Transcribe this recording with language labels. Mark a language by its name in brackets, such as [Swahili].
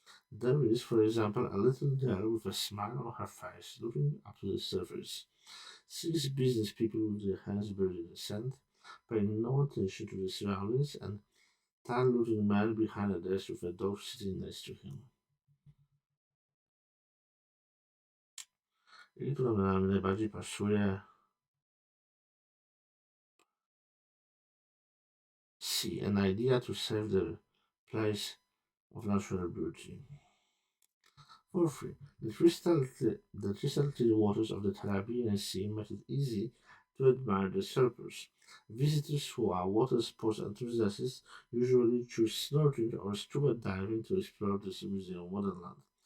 [English] There is, for example, a little girl with a smile on her face looking up to the surface. 6 business people with their hands buried in the sand, paying no attention to the surroundings, and tall-looking man behind a desk with a dog sitting next to him. [Polish] I tu nam najbardziej pasuje C. [English] An idea to save the place of natural beauty. For free, the crystal clear waters of the Caribbean Sea make it easy to admire the surfers. Visitors who are water sports enthusiasts usually choose snorkeling or scuba diving to explore this museum wonderland.